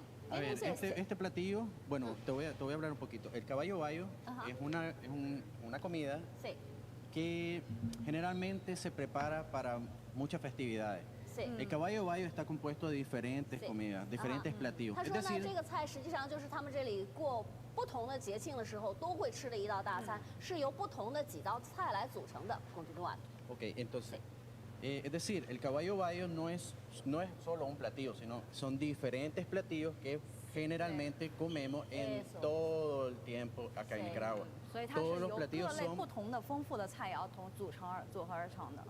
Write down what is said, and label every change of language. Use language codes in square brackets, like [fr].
[es] A ver, este platillo, bueno, te voy a hablar un poquito. El caballo bayo es una comida que generalmente se prepara para muchas festividades. El caballo bayo está compuesto de diferentes comidas, diferentes platillos. Es decir, [zh] 这个菜实际上就是他们这里过不同的节庆的时候都会吃的一道大餐，是由不同的几道菜来组成的。 [es] Ok, entonces, es decir, el caballo bayo no es solo un platillo, sino son diferentes platillos que generalmente comemos en todo el tiempo acá en Nicaragua. Todos los platillos son [zh] 不同的丰富的菜肴组合而成的。